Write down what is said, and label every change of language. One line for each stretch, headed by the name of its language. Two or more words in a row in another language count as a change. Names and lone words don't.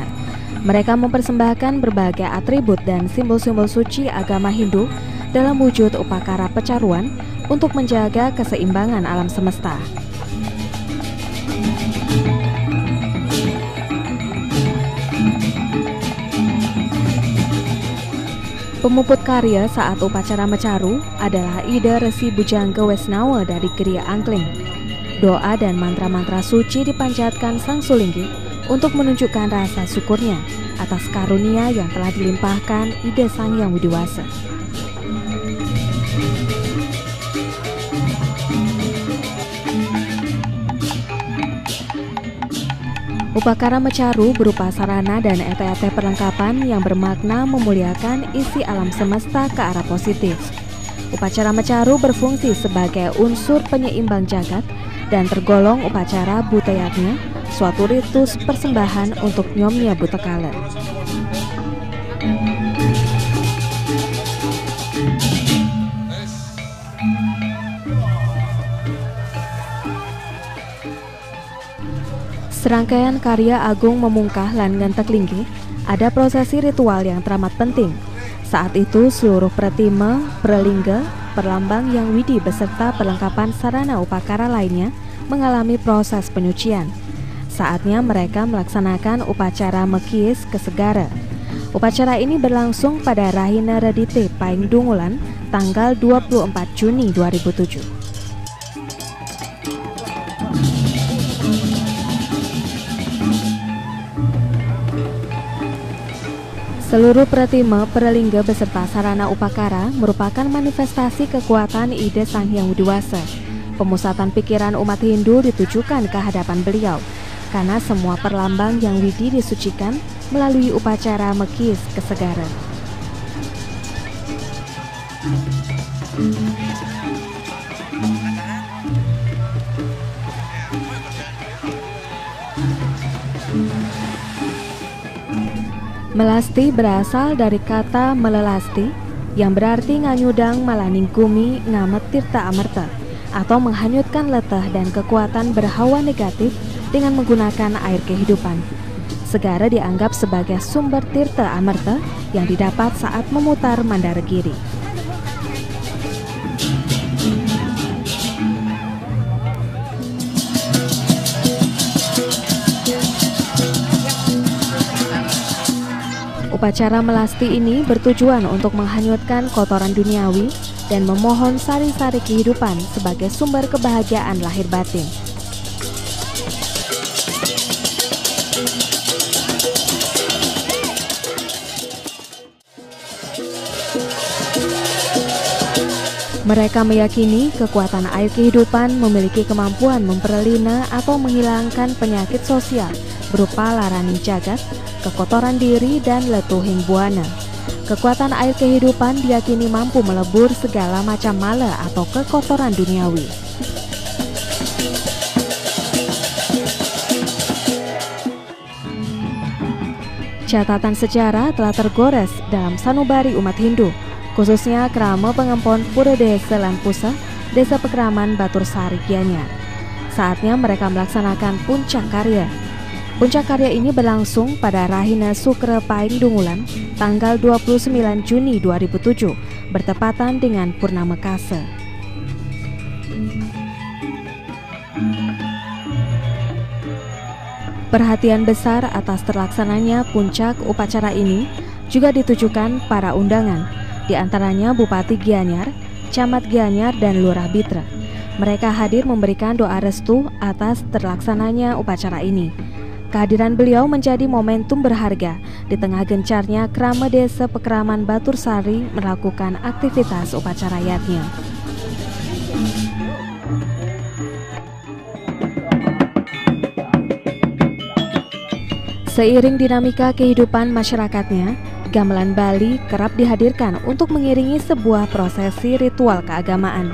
Indonesian: Mereka mempersembahkan berbagai atribut dan simbol-simbol suci agama Hindu dalam wujud upacara pecaruan untuk menjaga keseimbangan alam semesta. Pemuput karya saat upacara mecaru adalah ide Resi Bujangga Wesnawa dari Geria Angkling. Doa dan mantra-mantra suci dipanjatkan Sang Sulinggi untuk menunjukkan rasa syukurnya atas karunia yang telah dilimpahkan Ide Sang Hyang Widiwasa. Upacara mecaru berupa sarana dan ete-ete perlengkapan yang bermakna memuliakan isi alam semesta ke arah positif. Upacara mecaru berfungsi sebagai unsur penyeimbang jagat dan tergolong upacara Butayatnya, suatu ritus persembahan untuk Nyomnya Butekala. Serangkaian karya agung
Balinese: memungkah lan ngentek linggih,
Indonesian: ada prosesi ritual yang teramat penting. Saat itu seluruh pratima, pralingga, perlambang yang widi beserta perlengkapan sarana upacara lainnya mengalami proses penyucian. Saatnya mereka melaksanakan upacara mekis ke segara. Upacara ini berlangsung pada Rahina Redite Paing Dungulan tanggal 24 Juni 2007. Seluruh pratima Perlingga beserta sarana upakara merupakan manifestasi kekuatan ide Sang Hyang Widi-Wasa. Pemusatan pikiran umat Hindu ditujukan ke hadapan beliau, karena semua perlambang yang Widi disucikan melalui upacara mekis kesegaran. Melasti berasal dari kata melelasti yang berarti
Balinese: nganyudang malaningkumi ngamet tirta amerta,
Indonesian: atau menghanyutkan letah dan kekuatan berhawa negatif dengan menggunakan air kehidupan. Segara dianggap sebagai sumber
Balinese: tirta amerta
Indonesian: yang didapat saat memutar Mandaragiri. Upacara melasti ini bertujuan untuk menghanyutkan kotoran duniawi dan memohon sari-sari kehidupan sebagai sumber kebahagiaan lahir batin. Mereka meyakini kekuatan air kehidupan memiliki kemampuan memperlina atau menghilangkan penyakit sosial berupa
Balinese: laraning jagat,
Indonesian: kekotoran diri, dan
Balinese: letuhing buana.
Indonesian: Kekuatan air kehidupan diyakini mampu melebur segala macam mala atau kekotoran duniawi. Catatan sejarah telah tergores dalam sanubari umat Hindu, khususnya Krama Pengempon Pura Desa lan Pusah, Desa Pekraman Batur Sari Gianyar. Saatnya mereka melaksanakan puncak karya. Puncak karya ini berlangsung pada Rahina Sukra Paing Dungulan tanggal 29 Juni 2007 bertepatan dengan Purnama Kasa. Perhatian besar atas terlaksananya puncak upacara ini juga ditujukan para undangan, di antaranya Bupati Gianyar, Camat Gianyar, dan Lurah Bitra. Mereka hadir memberikan doa restu atas terlaksananya upacara ini. Kehadiran beliau menjadi momentum berharga di tengah gencarnya Krama Desa Pekraman Batur Sari melakukan aktivitas upacara yatnya. Seiring dinamika kehidupan masyarakatnya, gamelan Bali kerap dihadirkan untuk mengiringi sebuah prosesi ritual keagamaan.